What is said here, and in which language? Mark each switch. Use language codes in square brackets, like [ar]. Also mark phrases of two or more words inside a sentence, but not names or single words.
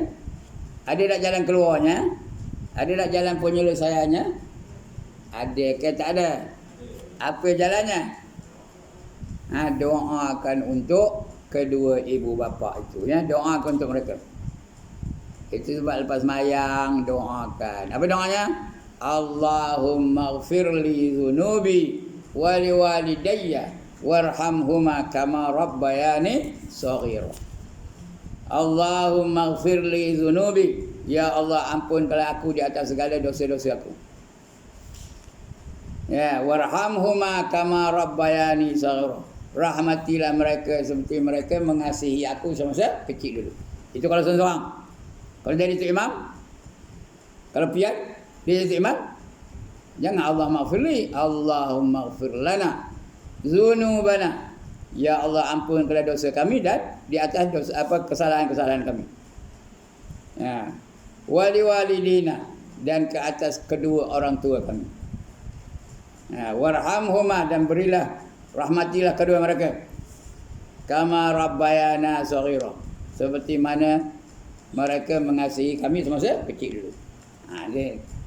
[ms] Ada tak jalan keluarnya? Ada tak jalan penyelesaiannya? Ada ke tak ada? Apa jalannya? Doakan untuk kedua ibu bapa itu, doakan untuk mereka. Itu sebab lepas mayang doakan. Apa doanya? [ar] اللهم اغفر لي ذنوبي ولوالدي وارحمهما كما ربياني صغيرا. اللهم اغفر لي ذنوبي, [ms] ya Allah ampunkanlah aku di atas segala dosa-dosa aku. [ar] وارحمهما كما ربياني صغيرا. [ms] Rahmatilah mereka seperti mereka mengasihi aku semasa kecil dulu. Itu kalau seorang. Kalau jadi itu imam, kalau pian dia jadi imam, jangan Allah maghfirli, [ar] اللهم اغفر لنا ذنوبنا. [ms] Ya Allah ampunkanlah dosa kami dan di atas dosa kesalahan-kesalahan kami. [ar] ولوالدينا, [ms] dan ke atas kedua orang tua kami. Warhamhuma, dan berilah rahmatilah kedua mereka. [ar] كما ربيانا صغيرا, [ms] seperti mana mereka mengasihi kami semasa kecil dulu.